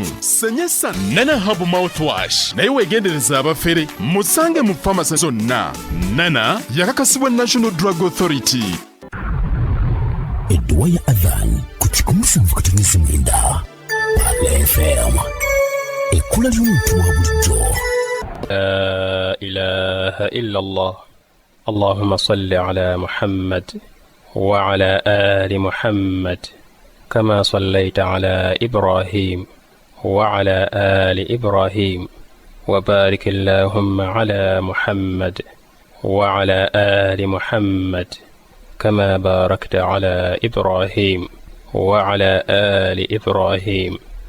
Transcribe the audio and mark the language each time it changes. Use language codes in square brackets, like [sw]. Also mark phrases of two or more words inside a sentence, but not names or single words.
[lg] Senyesa Nana Hub Mouthwash naye weegendereza abafere musange mu famasi zonna. Nana yakakasibwa National Drug Authority. Edduwa ya Adhan ku 17.9 PAL FM. ekkula ly'omuntu wa bulijjo. [ar] لا إله إلا الله. اللهم صل على محمد وعلى آل محمد كما صليت على إبراهيم وعلى آل إبراهيم وبارك اللهم على محمد وعلى آل محمد كما باركت على إبراهيم وعلى آل إبراهيم